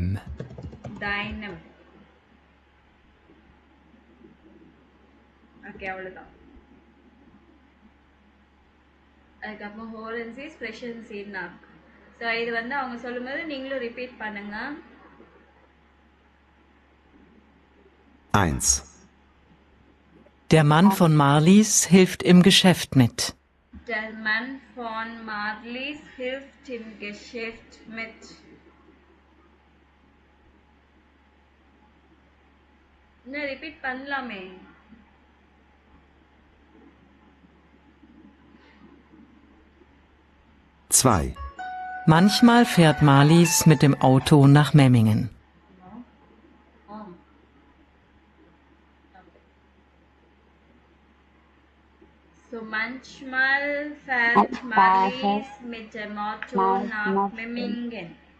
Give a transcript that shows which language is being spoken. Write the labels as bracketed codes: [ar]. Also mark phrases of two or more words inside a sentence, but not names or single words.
[ta] டைனம். ஓகே அவ்வளோதான். [de] அதுக்கப்புறம் Hören Sie sprechen Sie nach. [ta] ஸோ இது வந்து அவங்க சொல்லும்போது நீங்களும் ரிப்பீட் பண்ணுங்க. 1. [de] Der Mann von Marlies hilft im Geschäft mit. Der Mann von Marlies hilft im Geschäft mit. [ta] இன்னும் ரிப்பீட் பண்ணலாமே. [de] Zwei. Manchmal fährt Marlies mit dem Auto nach Memmingen. So manchmal fährt Marlies mit dem Auto nach Memmingen.